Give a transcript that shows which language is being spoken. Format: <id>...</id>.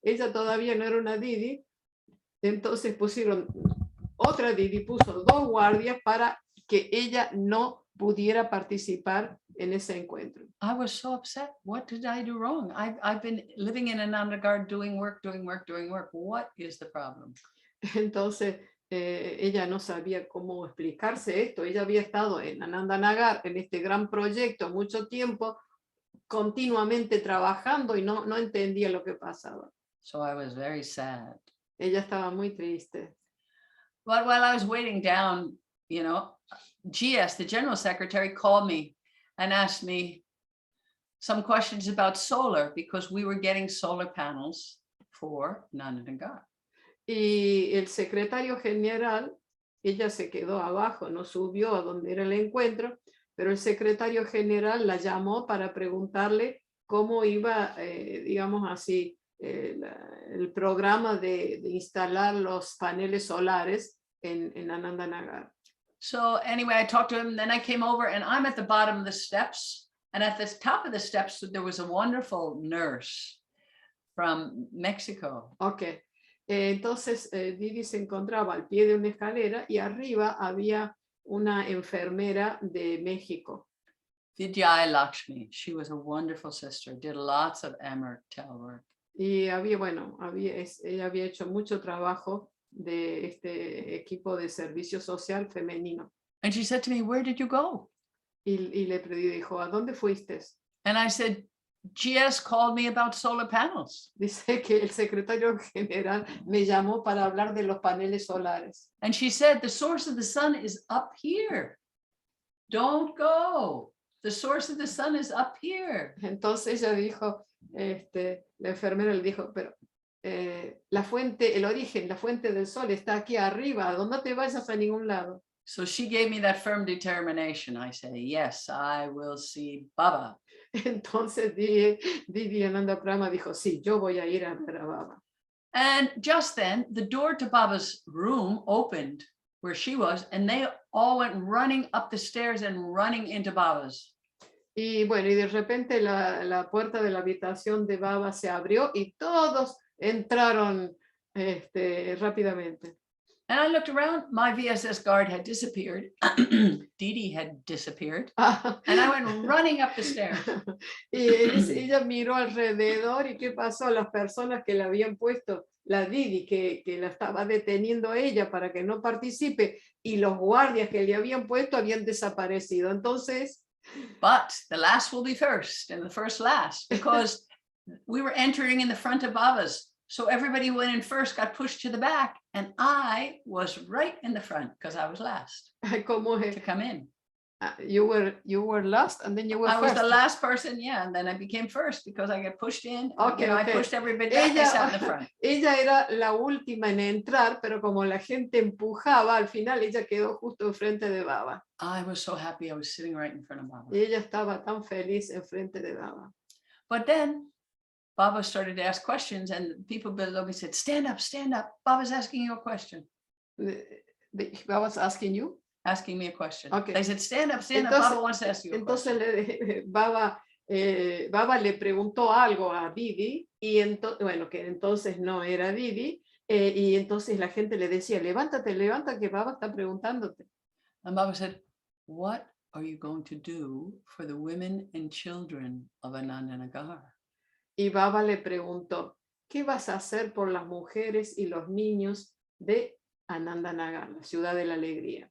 <es>Ella todavía no era una Didi, entonces otra Didi puso 2 guardias para que ella no pudiera participar en ese encuentro.</es> <en>I was so upset. What did I do wrong? I've been living in Anandanagar doing work. What is the problem?</en> <es>Entonces, ella no sabía cómo explicarse esto. Ella había estado en Anandanagar, en este gran proyecto, mucho tiempo, continuamente trabajando y no entendía lo que pasaba.</es> <en>So I was very sad.</en> <es>Ella estaba muy triste.</es> <en>But while I was waiting down, GS, the general secretary, called me and asked me some questions about solar because we were getting solar panels for Anandanagar.</en> <es>Y el secretario general, ella se quedó abajo, no subió a donde era el encuentro, pero el secretario general la llamó para preguntarle cómo iba, digamos así, el programa de instalar los paneles solares en Ánanda Nagar.</es> <en>So anyway, I talked to him, then I came over and I'm at the bottom of the steps. And at the top of the steps, there was a wonderful nurse from Mexico.</en> <es>Ok, entonces Didi se encontraba al pie de una escalera y arriba había una enfermera de México.</es> <en>Vidya Lakshmi, she was a wonderful sister, did lots of Amritel work.</en> <es>Y había, bueno, ella había hecho mucho trabajo de este equipo de servicio social femenino.</es> <en>And she said to me, where did you go?</en> <es>Y le dijo, ¿a dónde fuiste?</es> <en>And I said, GS called me about solar panels.</en> <es>Dice que el secretario general me llamó para hablar de los paneles solares.</es> <en>And she said, the source of the sun is up here. Don't go. The source of the sun is up here.</en> <es>Entonces ella dijo, la enfermera le dijo, pero la fuente, el origen, la fuente del sol está aquí arriba, no te vayas a ningún lado.</es> <en>So she gave me that firm determination. I say, yes, I will see Baba.</en> <es>Entonces Didi Ánanda Prama dijo, sí, yo voy a ir a ver a Baba.</es> <en>And just then, the door to Baba's room opened where she was, and they all went running up the stairs and running into Baba's.</en> <es>Y bueno, y de repente la puerta de la habitación de Baba se abrió y todos entraron rápidamente.</es> <en>And I looked around, my VSS guard had disappeared. Didi had disappeared. And I went running up the stairs.</en> <es>Y ella miró alrededor y ¿qué pasó? Las personas que le habían puesto, la Didi, que la estaba deteniendo a ella para que no participe, y los guardias que le habían puesto habían desaparecido. Entonces...</es> <en>But the last will be first and the first last, because we were entering in the front of Baba's. So everybody who went in first got pushed to the back, and I was right in the front because I was last to come in. You were last, and then you were first. I was the last person, yeah, and then I became first because I got pushed in. Okay, I pushed everybody back. I sat in the front.</en> <es>Ella era la última en entrar, pero como la gente empujaba, al final ella quedó justo enfrente de Baba.</es> <en>I was so happy I was sitting right in front of Baba.</en> <es>Y ella estaba tan feliz enfrente de Baba.</es> <en>But then Baba started to ask questions, and people below me said, stand up, stand up. Baba's asking you a question. Baba's asking you? Asking me a question. Okay. They said, stand up, stand up. Baba wants to ask you a question.</en> <es>Entonces Baba le preguntó algo a Didi, y bueno, que entonces no era Didi, y entonces la gente le decía, levántate, levanta, que Baba está preguntándote.</es> <en>And Baba said, what are you going to do for the women and children of Ánanda Nagar?</en> <es>Y Baba le preguntó, ¿qué vas a hacer por las mujeres y los niños de Ánanda Nagar, la ciudad de la alegría?</es>